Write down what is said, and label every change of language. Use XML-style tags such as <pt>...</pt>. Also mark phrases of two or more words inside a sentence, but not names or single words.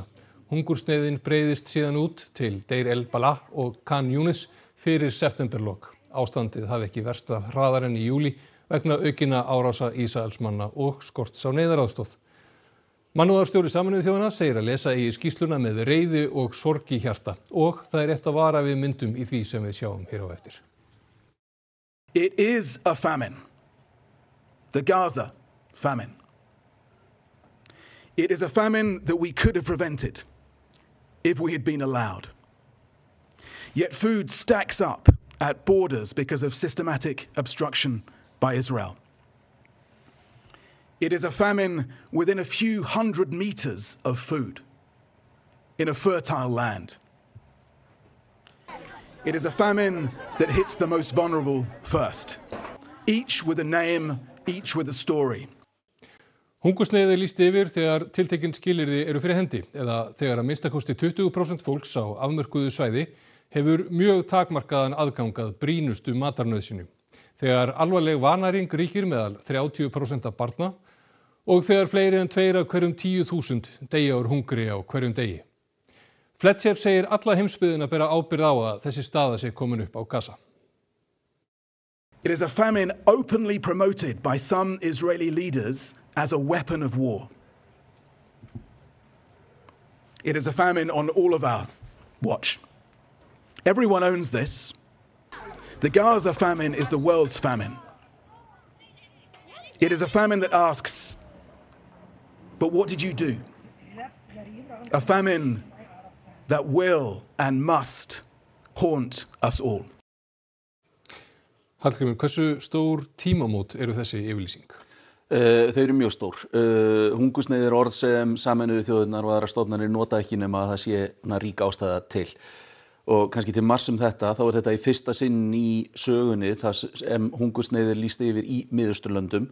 <is>Hungursneyðin breiðist síðan út til Deir el-Balah og Khan Yunis fyrir septemberlok. Ástandið hafi ekki versnað hraðar en í júlí vegna aukinna árása Ísraelsmanna og skorts á neyðaraðstoð. Mannúðarstjóri Sameinuðu þjóðanna segir að lesa í skýrsluna með reiði og sorg í hjarta og það rétt að vara við myndum í því sem við sjáum hér á eftir.</is> <en>It is a famine. The Gaza famine. It is a famine that we could have prevented if we had been allowed. Yet food stacks up at borders because of systematic obstruction by Israel. It is a famine within a few hundred meters of food in a fertile land. It is a famine that hits the most vulnerable first, each with a name, each with a story.</en> <is>Hungursneyð lýst yfir þegar tiltekin skilyrði eru fyrir hendi eða þegar að minnstakosti 20% fólks á afmörkuðu svæði hefur mjög takmarkaðan aðgangað brýnustu matarnauðsynjum. Þegar alvarleg vannæring ríkir meðal 30% af barna og þegar fleiri en 2 af hverjum 10.000 deyja úr hungri á hverjum degi. Fletcher segir alla heimsbyggðina bera ábyrgð á að þessi staða sé komin upp á Gaza.</is> <en>It is a famine openly promoted by some Israeli leaders as a weapon of war. It is a famine on all of our watch. Everyone owns this. The Gaza famine is the world's famine. It is a famine that asks, but what did you do? A famine that will and must haunt us all.</en> <is>Hallgrímur, hversu stór tímamót eru þessi yfirlýsing? Þau eru mjög stór. Hungursneyð orð sem Sameinuðu þjóðirnar og aðrar stofnanir nota ekki nema að það sé rík ástæða til. Og kannski til marks þetta, þá þetta í fyrsta sinn í sögunni þar sem hungursneyð lýst yfir í Miðausturlöndum.</is>